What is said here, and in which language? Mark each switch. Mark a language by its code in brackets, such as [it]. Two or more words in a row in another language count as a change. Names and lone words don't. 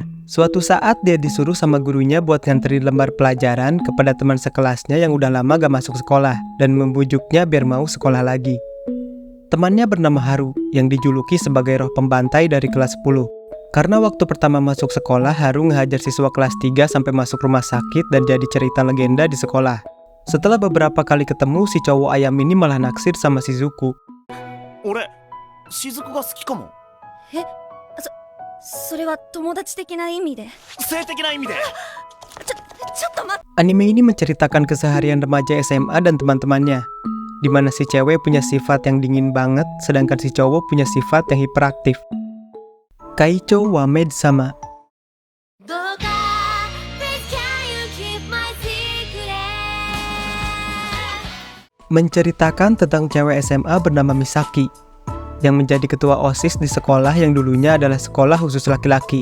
[id] Suatu saat dia disuruh sama gurunya buat nganterin lembar pelajaran kepada teman sekelasnya yang udah lama gak masuk sekolah dan membujuknya biar mau sekolah lagi. Temannya bernama Haru yang dijuluki sebagai roh pembantai dari kelas 10. Karena waktu pertama masuk sekolah, Haru ngehajar siswa kelas 3 sampai masuk rumah sakit dan jadi cerita legenda di sekolah. Setelah beberapa kali ketemu, si cowok ayam ini malah naksir sama Shizuku. [ja] Ore, Shizuku ga suki kamo. それは友達的な意味で。性的な意味で。ちょっと待って。 [id] Anime ini menceritakan keseharian remaja SMA dan teman-temannya, di mana si cewek punya sifat yang dingin banget, sedangkan si cowok punya sifat yang hiperaktif. Kaicho wa Maid sama. Menceritakan tentang cewek SMA bernama Misaki, yang menjadi ketua OSIS di sekolah yang dulunya adalah sekolah khusus laki-laki.